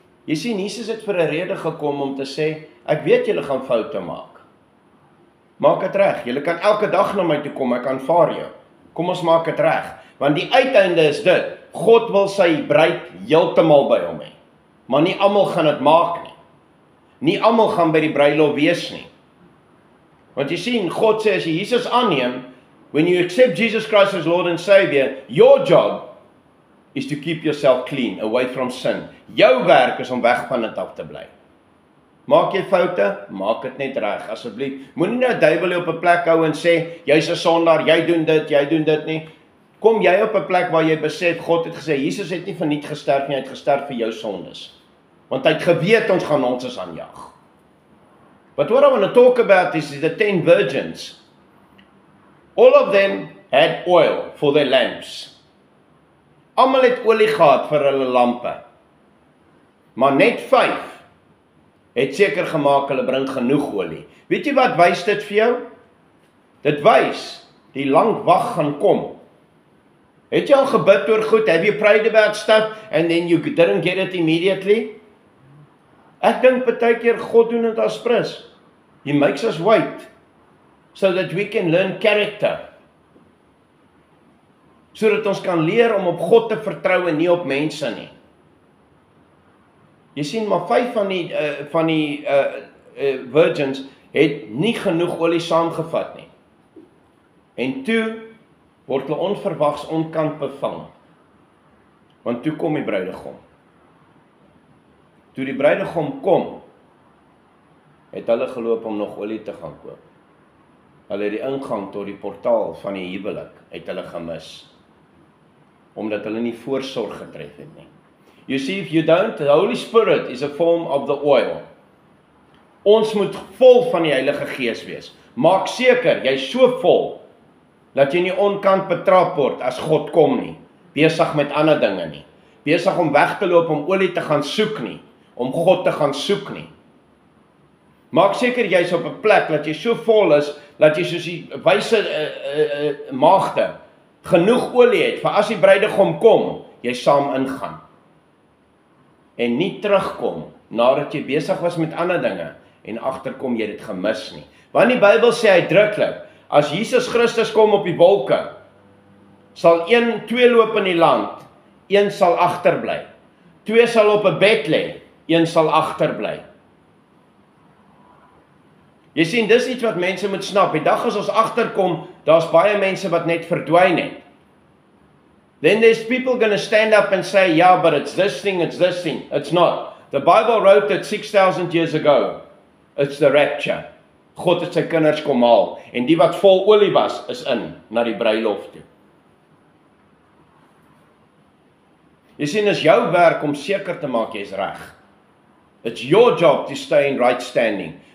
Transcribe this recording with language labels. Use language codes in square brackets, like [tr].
[af] Jy sien, Jesus het vir 'n rede gekom om te sê, ek weet julle gaan foute maak. Maak dit reg, julle kan elke dag na my toe kom, ek aanvaar jou. Kom ons maak dit reg, want die uiteinde is dit, God wil sy bruid heeltemal by hom hê. Maar nie almal gaan dit maak nie. Nie almal gaan by die bruilof wees nie. Want jy sien, God sê, as jy Jesus aanneem, [en] when you accept Jesus Christ as Lord and Savior, your job is to keep yourself clean, away from sin. [af] Jou werk is om weg van dit af te bly. Maak jy foute? Maak dit net reg, asseblief. Moenie nou duiwel op 'n plek hou en sê, jy's 'n sondaar, jy doen dit nie. Kom jy op 'n plek waar jy besef, God het gesê, Jesus het nie verniet gesterf nie, hy het gesterf vir jou sondes. Want hy het geweet, ons gaan ons aanjag. [en] But what I want to talk about is the 10 virgins. All of them had oil for their lamps. [af] Almal het olie gehad vir hulle lampe. Maar net 5 het seker gemaak hulle bring genoeg olie. Weet jy wat wys dit vir jou? Dit wys, die lang wag gaan kom. Het jy al gebid oor goed? [en] Have you prayed about stuff and then you didn't get it immediately? [af] Ek dink baie keer God doen dit as prins. [en] He makes us wait so that we can learn character. [af] Sodat ons kan leer om op God te vertrou en nie op mense nie. Jy sien, maar 5 van die virgins het nie genoeg olie saamgevat nie. En toe word hulle onverwags onkant bevang. Want toe kom die bruidegom. Toe die bruidegom kom, het hulle geloop om nog olie te gaan koop. Hulle het die ingang tot die portaal van die huwelik, het hulle gemis. Omdat hulle nie voorsorg getref het nie. [en] You see, if you don't, the Holy Spirit is a form of the oil. [af] Ons moet vol van die Heilige Gees wees. Maak seker, jy is so vol, dat jy nie onkant betrap word as God kom nie. Besig met ander dinge nie. Besig om weg te loop om olie te gaan soek nie. Om God te gaan soek nie. Maak seker jy is op 'n plek dat jy so vol is, dat jy soos die wyse maagde genoeg olie het, vir as die bruidegom kom, jy saam ingaan. En nie terugkom, nadat jy besig was met ander dinge, en agterkom jy dit gemis nie. Want die Bybel sê uitdruklik, as Jesus Christus kom op die wolke, sal 2 loop in die land, 1 sal agterbly. 2 sal op 'n bed lê, 1 sal agterbly. Jy sien, dis iets wat mense moet snap. Die dag as ons agterkom, daar's baie mense wat net verdwyn het. [en] Then there's people going to stand up and say, yeah, but it's this thing, it's this thing. It's not. The Bible wrote it 6,000 years ago. It's the rapture. [af] God het sy kinders kom haal. En die wat vol olie was, is in, na die bruilof toe. Jy sien, is jou werk om seker te maak, jy is reg. [en] It's your job to stay in right standing.